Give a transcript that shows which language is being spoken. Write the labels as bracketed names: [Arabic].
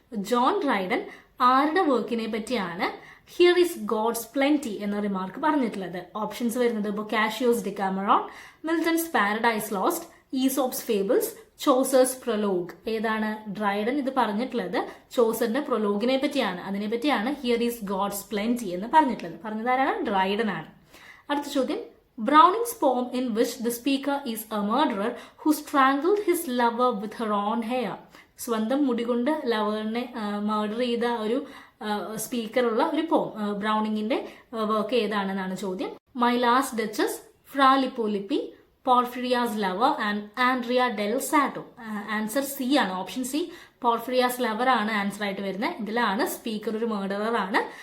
[Malayalam] John Dryden ആരുടെ വർക്കിനെ പറ്റിയാണ് [English] here is God's plenty [Malayalam] എന്ന റിമാർക്ക് പറഞ്ഞിട്ടുള്ളത്? ഓപ്ഷൻസ് വരുന്നത് [English] Boccaccio's Decameron, Milton's Paradise Lost, Aesop's Fables, Chaucer's Prologue. [Malayalam] ഏതാണ് ഡ്രൈഡൻ ഇത് പറഞ്ഞിട്ടുള്ളത്? ചോസറിന്റെ പ്രൊലോഗിനെ പറ്റിയാണ്. അതിനെ പറ്റിയാണ് [English] here is God's plenty [Malayalam] എന്ന് പറഞ്ഞിട്ടുള്ളത്. പറഞ്ഞതാരാണ്? ഡ്രൈഡൻ ആണ്. അടുത്ത ചോദ്യം [English] Browning's poem in which the speaker is a murderer who strangled his lover with her own hair. [Malayalam] സ്വന്തം മുടി കൊണ്ട് ലവറിനെ മർഡർ ചെയ്ത ഒരു സ്പീക്കറുള്ള ഒരു പോം. ബ്രൗണിങ്ങിന്റെ വർക്ക് ഏതാണെന്നാണ് ചോദ്യം. My last duchess, ഫ്രാ ലിപ്പോലിപ്പി, പോർഫിറിയാസ് lover and Andrea del Sato. Answer C ആണ്. ഓപ്ഷൻ സി പോർഫിറിയാസ് ലവർ ആണ് ആൻസർ ആയിട്ട് വരുന്നത്. ഇതിലാണ് സ്പീക്കർ ഒരു മർഡറർ ആണ്.